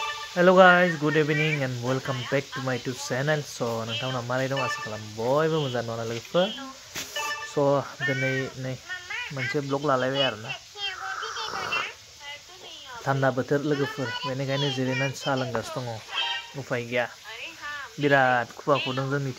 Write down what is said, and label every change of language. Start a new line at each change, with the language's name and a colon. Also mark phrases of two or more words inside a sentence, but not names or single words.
English: Hello guys, good evening and welcome back to my YouTube channel.
Bodo: So नोंथांमोना मारै दं आसा खालाम बयबो मोजां दं लोगोफोर. So दिनै नै मोनसे ब्लग लालायबाय आरोना. थान्दा बोथोर लोगोफोर बेनिखायनो जिरायनानै साहा लोंगासिनो दङ. उफाय गैया. बिराद खुवा खुदों जोंनिथिं.